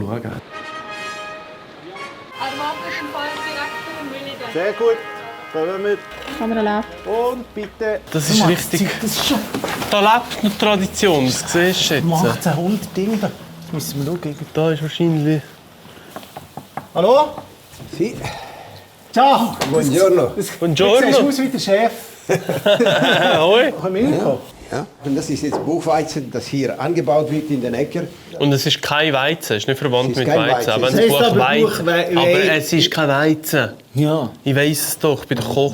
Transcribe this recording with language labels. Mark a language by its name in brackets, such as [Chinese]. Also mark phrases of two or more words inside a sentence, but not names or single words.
[German] Armandischen Feuerdirektor Müller. Sehr gut. Kommen wir. Kamera läuft. Und bitte. Das ist richtig. Das ist schon. Da lebt eine Tradition, das siehst du jetzt. 1800 Dinge. Da müssen wir schauen. Da ist wahrscheinlich... Hallo? [Italian] Sì, Ciao. buongiorno. [German] Du siehst [Italian] Buongiorno. [German] aus wie der Chef. Hoi. Haben wir mitgekommen? Ja, und das ist jetzt Buchweizen, das hier angebaut wird in den Äcker. Und es ist kein Weizen, es ist nicht verwandt Es ist mit kein Weizen. Weizen. Aber Es es heißt aber Buchweizen. Aber es ist kein Weizen. Ja. Ich weiss es doch, ich bin der Koch.